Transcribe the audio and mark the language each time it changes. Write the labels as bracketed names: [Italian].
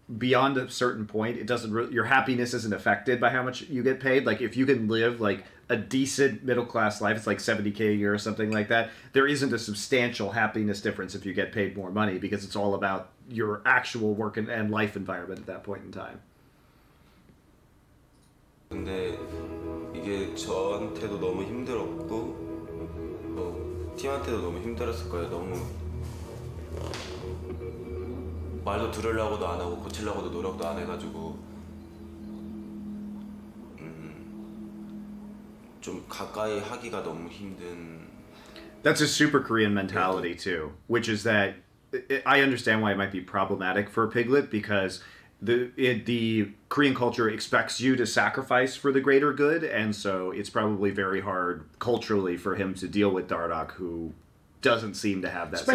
[English] beyond a certain point, it doesn't your happiness isn't affected by how much you get paid. Like if you can live like a decent middle class life, it's like $70K a year or something like that. There isn't a substantial happiness difference if you get paid more money, because it's all about your actual work and life environment at that point in time. [Korean] 근데 이게 저한테도 너무 힘들었고 팀한테도 너무 힘들었을 거예요. 너무 말도 들으려고도 안 하고 고치려고도 노력도 안 해가지고 좀 가까이 하기가 너무 힘든. [English] That's a super Korean mentality too, which is that I understand why it might be problematic for Piglet, because the Korean culture expects you to sacrifice for the greater good, and so it's probably very hard culturally for him to deal with Dardoch, who doesn't seem to have that